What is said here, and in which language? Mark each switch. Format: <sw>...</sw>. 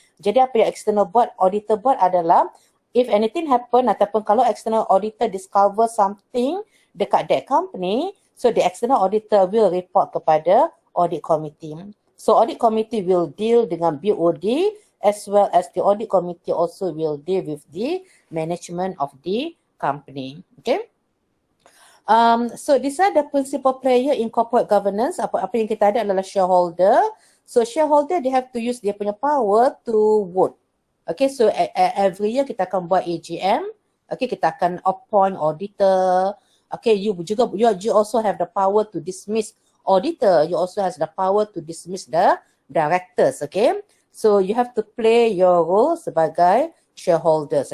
<ms>Jadi apa yang</ms> <en>external auditor</en> <ms>buat adalah</ms> <en>if anything happen</en> <ms>ataupun kalau</ms> <en>external auditor discover something</en> <ms>dekat</ms> <en>that company, so the external auditor will report</en> <ms>kepada</ms> <en>audit committee. So audit committee will deal dengan BOD as well as the audit committee also will deal with the management of the company. Okay. So these are the principal player in corporate governance.</en> <ms>Apa yang kita ada adalah shareholder.</ms> <en>So shareholder they have to use</en> <ms>dia punya</ms> <en>power to vote. Okay, so every year</en> <ms>kita akan buat</ms> <en>AGM. Okay,</en> <ms>kita akan</ms> <en>appoint auditor. Okay, you also have the power to dismiss auditor. You also has the power to dismiss the directors. Okay, so you have to play your role sebagai shareholders.</en>